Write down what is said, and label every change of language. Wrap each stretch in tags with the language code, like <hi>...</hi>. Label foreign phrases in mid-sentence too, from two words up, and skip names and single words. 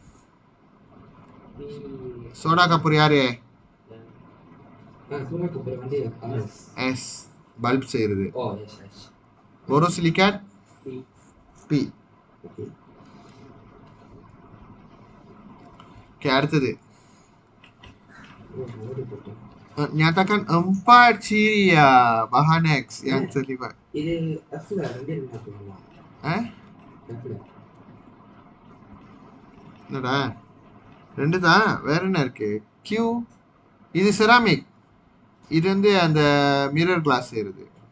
<ms>Soda kapur</ms> <ta>யாரு?</ta> <ms>Soda kapur வந்து S.</ms> <ta>S. பல்ப் செய்யறது.</ta> <en>Oh, yes, yes. borosilicate P. Okay.</en> <ta>Okay, அடுத்தது.</ta> <ms>Oh, boleh potong. Nyatakan 4 ciri ya bahan X yang terlibat.</ms> <ta>இது F-ல ரெண்டு என்ன சொல்லுவாங்க? F-ல. என்னடா? ரெண்டு தான், வேற என்ன இருக்கு? Q. இது செராமிக். இது வந்து அந்த</ta> <en>mirror glass</en> <ta>செய்யறது.</ta>